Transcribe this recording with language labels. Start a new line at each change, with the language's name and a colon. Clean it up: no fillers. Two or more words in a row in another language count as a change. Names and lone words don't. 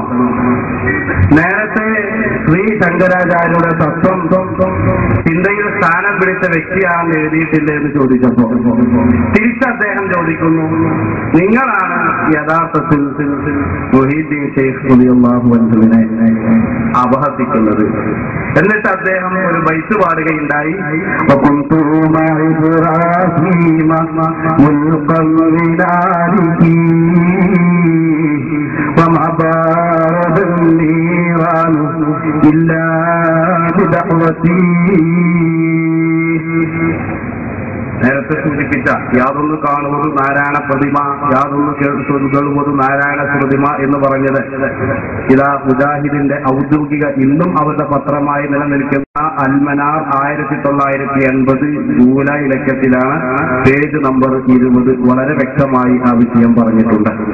Malayalam: നേരത്തെ ശ്രീ ശങ്കരാചാര്യരുടെ തത്വം ചിന്തയിൽ സ്ഥാനം പിടിച്ച വ്യക്തിയാണെന്ന് എഴുതിയിട്ടില്ല എന്ന് ചോദിച്ചപ്പോ തിരിച്ച് അദ്ദേഹം ചോദിക്കുന്നു, നിങ്ങളാണ് യഥാർത്ഥത്തിൽ മുഹീദ്ദീൻ ശൈഖ്
Arabic: رضي الله عنه
Malayalam: അപഹസിക്കുന്നത്. എന്നിട്ട് അദ്ദേഹം ഒരു ബൈത്ത് പാടുകയുണ്ടായി,
Arabic: وما بارد النيران إلا بدعوتي.
Malayalam: നേരത്തെ സൂചിപ്പിച്ച യാതൊന്ന് കാണുന്നത് നാരായണ പ്രതിമ, യാതൊന്ന് കേൾക്കുന്നത് നാരായണ പ്രതിമ എന്ന് പറഞ്ഞത് ഇതാ മുജാഹിദിന്റെ ഔദ്യോഗിക ഇന്നും അവരുടെ പത്രമായി നിലനിൽക്കുന്ന അൽമനാർ 1980 ജൂലൈ ലക്കത്തിലാണ്, പേജ് നമ്പർ 20 വളരെ വ്യക്തമായി ആ വിഷയം പറഞ്ഞിട്ടുണ്ട്.